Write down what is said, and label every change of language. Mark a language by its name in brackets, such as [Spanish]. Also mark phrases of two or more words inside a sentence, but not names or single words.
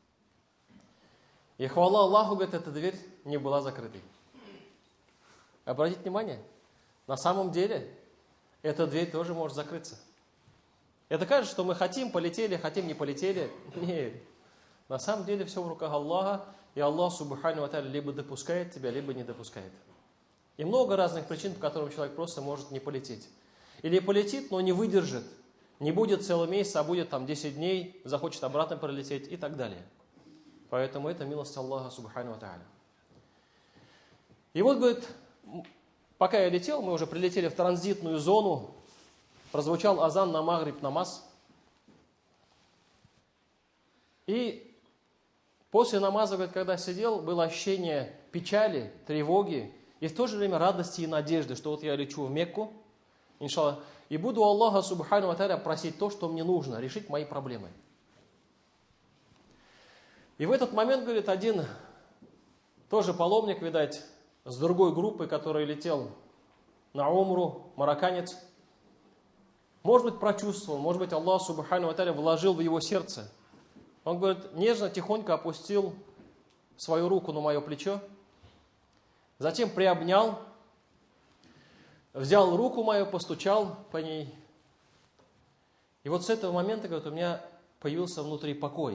[Russian] И хвала Аллаху, говорит, эта дверь не была закрытой. Обратите внимание, на самом деле эта дверь тоже может закрыться. Это кажется, что мы хотим, полетели, хотим, не полетели. Нет. На самом деле все в руках Аллаха, и Аллах, [Arabic] سبحانه وتعالى, [Russian] либо допускает тебя, либо не допускает. И много разных причин, по которым человек просто может не полететь. Или полетит, но не выдержит. Не будет целый месяц, а будет там 10 дней, захочет обратно пролететь и так далее. Поэтому это милость Аллаха, [Arabic] سبحانه وتعالى. [Russian] И вот, говорит, пока я летел, мы уже прилетели в транзитную зону, прозвучал азан на магриб намаз. И после намаза, говорит, когда сидел, было ощущение печали, тревоги, и в то же время радости и надежды, что вот я лечу в Мекку, иншаллах, и буду Аллаха, [Arabic] سبحانه وتعالى, [Russian] просить то, что мне нужно, решить мои проблемы. И в этот момент, говорит, один тоже паломник, видать, с другой группы, который летел на Умру, марокканец, может быть, прочувствовал, может быть, [Arabic] الله سبحانه وتعالى, [Russian] вложил в его сердце. Он, говорит, нежно, тихонько опустил свою руку на мое плечо, затем приобнял, взял руку мою, постучал по ней. И вот с этого момента, говорит, у меня появился внутри покой.